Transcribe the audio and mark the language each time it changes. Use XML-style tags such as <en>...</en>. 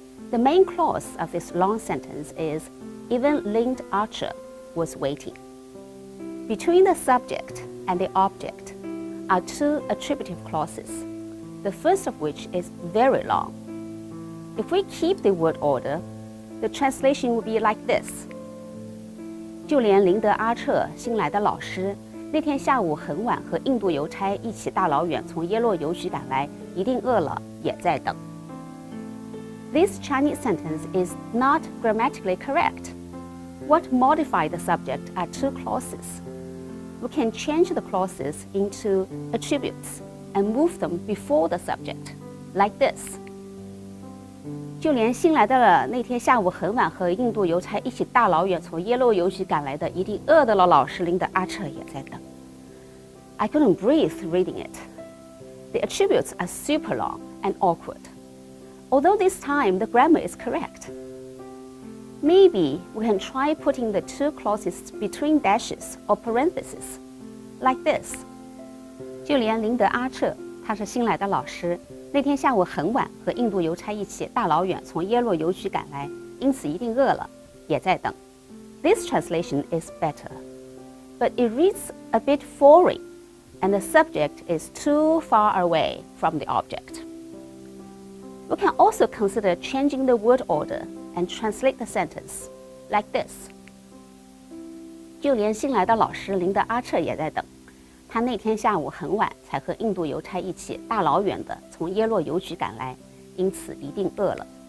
<en>The main clause of this long sentence is, even Lind Archer was waiting. Between the subject and the object are two attributive clauses, the first of which is very long. If we keep the word order, the translation would be like this.</en> <zh>就连林德阿彻新来的老师，那天下午很晚和印度邮差一起大老远从耶洛邮局赶来，一定饿了，也在等。</zh> <en>This Chinese sentence is not grammatically correct. What modify the subject are two clauses. We can change the clauses into attributes and move them before the subject, like this.</en> <zh>就连新来的那天下午很晚和印度邮差一起大老远从耶洛邮局赶来的，一定饿的了老师林的阿彻也在等。</zh> <en>I couldn't breathe reading it. The attributes are super long and awkward. Although this time the grammar is correct. Maybe we can try putting the two clauses between dashes or parentheses, like this.</en> <zh>就连林德阿彻，他是新来的老师，那天下午很晚和印度邮差一起大老远从耶洛邮局赶来，因此一定饿了，也在等。</zh> <en>This translation is better, but it reads a bit foreign, and the subject is too far away from the object. We can also consider changing the word order and translate the sentence like this.</en> <zh>就连新来的老师林德阿彻也在等，他那天下午很晚才和印度邮差一起大老远的从耶洛邮局赶来，因此一定饿了。</zh>